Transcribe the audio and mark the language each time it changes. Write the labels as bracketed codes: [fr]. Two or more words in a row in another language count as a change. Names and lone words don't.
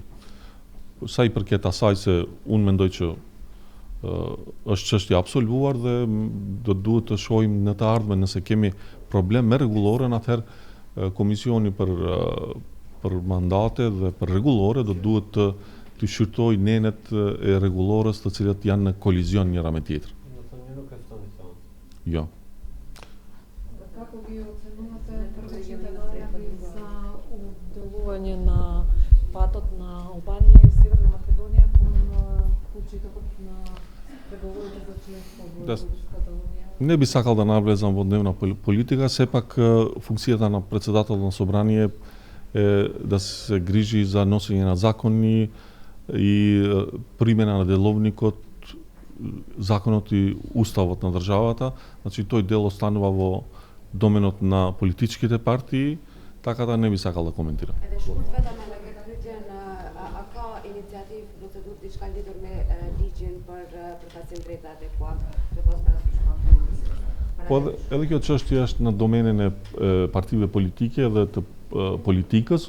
[sq] Sa i përket asaj se unë mendoj që është çështje absolvuar dhe do duhet të shohim në të ardhmen nëse kemi problem me rregulloren, atëherë komisioni për mandate dhe për rregullore do duhet të shqyrtoj nenet e rregullores të cilat janë në kolizion njëra me tjetrën. Jo. [mk] Како ги оценувате првичните најави за делување на патот на Албанија и Северна Македонија кон почетокот на преговорите за членство во Европската унија? Не би сакал да навлезам во дневна политика, сепак функцијата на председател на собрание е да се грижи за носење на закони и примена на деловникот, законот и уставот на државата. Значи тој дел останува во доменот на политичките партии, така да не би сакал да коментирам. [sq] Edhe shkurt vetëm me këtë pyetjen, a ka iniciativë procedurë diçka lidhur me ligjin për përfaqësim drejta adekuat që pas parasysh ka. Po edhe kjo çështje është në domenën e partive politike dhe të politikës.